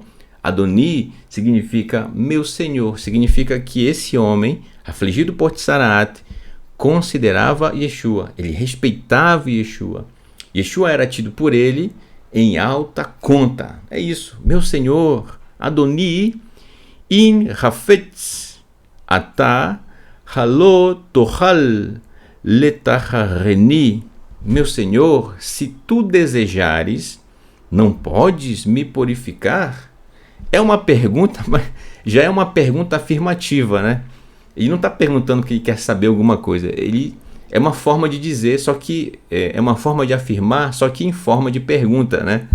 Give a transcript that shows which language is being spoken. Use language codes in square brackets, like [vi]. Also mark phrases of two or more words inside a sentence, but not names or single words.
[pt] Adoni significa meu Senhor. Significa que esse homem, afligido por Tsaraat, considerava Yeshua. Ele respeitava Yeshua. Yeshua era tido por ele em alta conta. É isso. Meu Senhor. [he] אדוני אם חפץ אתה הלא תוכל לטהרני. [pt] Meu Senhor, se tu desejares, não podes me purificar? É uma pergunta, mas já é uma pergunta afirmativa, né? Ele não está perguntando que ele quer saber alguma coisa. Ele é uma forma de dizer, só que é uma forma de afirmar, só que em forma de pergunta, né?